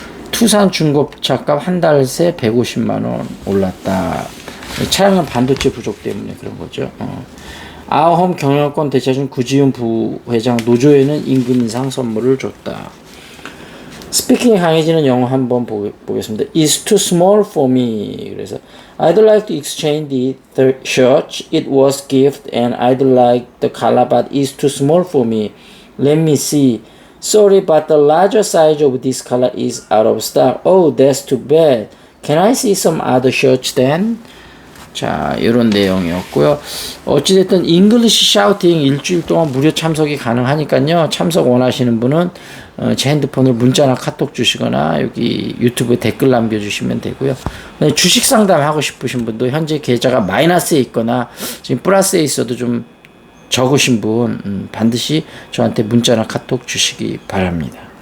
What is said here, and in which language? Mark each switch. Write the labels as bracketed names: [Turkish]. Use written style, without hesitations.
[Korean] 투산 중고차값 한 달 새 150만 원 올랐다. 차량은 반도체 부족 때문에 그런 거죠. 아홈 경영권 대차준 구지훈 부회장 노조에는 임금 인상 선물을 줬다. 스피킹이 강해지는 영어 한번 보겠습니다. [English] It's too small for me. [Korean] 그래서 [English] I'd like to exchange the shirt. It was gift and I'd like the color but it's too small for me. Let me see. Sorry but the larger size of this color is out of stock. Oh, that's too bad. Can I see some other shirts then? [Korean] 자, 이런 내용이었고요. 어찌됐든 잉글리시 샤우팅 일주일 동안 무료 참석이 가능하니까요. 참석 원하시는 분은 제 핸드폰으로 문자나 카톡 주시거나 여기 유튜브에 댓글 남겨주시면 되고요. 주식 상담하고 싶으신 분도 현재 계좌가 마이너스에 있거나 지금 플러스에 있어도 좀 적으신 분 반드시 저한테 문자나 카톡 주시기 바랍니다.